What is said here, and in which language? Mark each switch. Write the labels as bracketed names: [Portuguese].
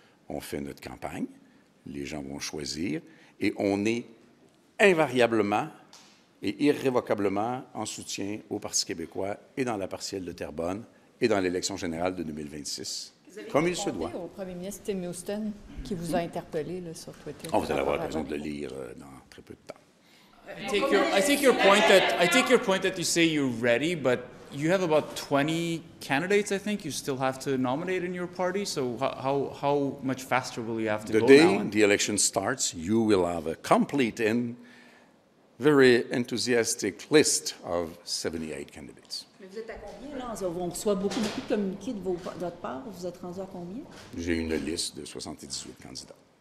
[French] On fait notre campagne, les gens vont choisir, et on est invariablement et irrévocablement en soutien au Parti québécois et dans la partielle de Terrebonne et dans l'élection générale de 2026, comme il se doit. Au premier ministre Tim Houston, qui vous a interpellé là, sur Twitter. Vous allez avoir l'occasion de le lire dans très peu de temps. [English] I take your point that you say you're ready, but you have about 20 candidates, I think, you still have to nominate in your party. So how much faster will you have to go now? The day the election starts, you will have a complete very enthusiastic list of 78 candidates. [French] Mais vous êtes à combien, là? On reçoit beaucoup de communiqués de votre part. Vous êtes rendu à combien? J'ai une liste de 78 candidats.